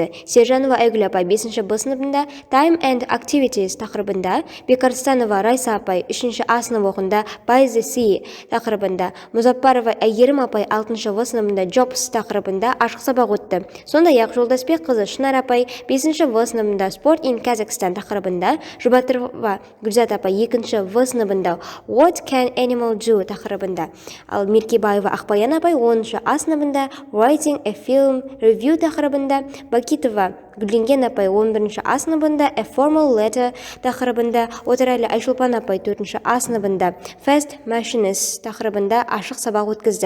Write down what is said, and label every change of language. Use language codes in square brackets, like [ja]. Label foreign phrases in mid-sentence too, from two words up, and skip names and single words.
[kk] Сержанова Айгүл апай 5 Б сыныбында Time and Activities тақырыбында, Бекарстанова Райса апай 3 А сынып оқында By the Sea тақырыбында, Мұзаппарова Әйгерім апай 6 В сыныбында Jobs тақырыбында ашық сабақ өтті. Сондай-ақ Жолдасбек қызы Шынар апай 5 В сыныбында Sport in Kazakhstan тақырыбында, Жұбатырова Гүлзат апай 2 В сыныбында What can animal do тақырыбында, ал Меркебаева Ақбаян апай 10 А сыныбында Writing a Film Review тақырыбында, Бакитова Гүлденген апай 11 А сыныбында A Formal Letter тақырыбында, Отарәлі Айшолпан апай 4 А сыныбында Fast Machines тақырыбында ашық сабақ өткізді.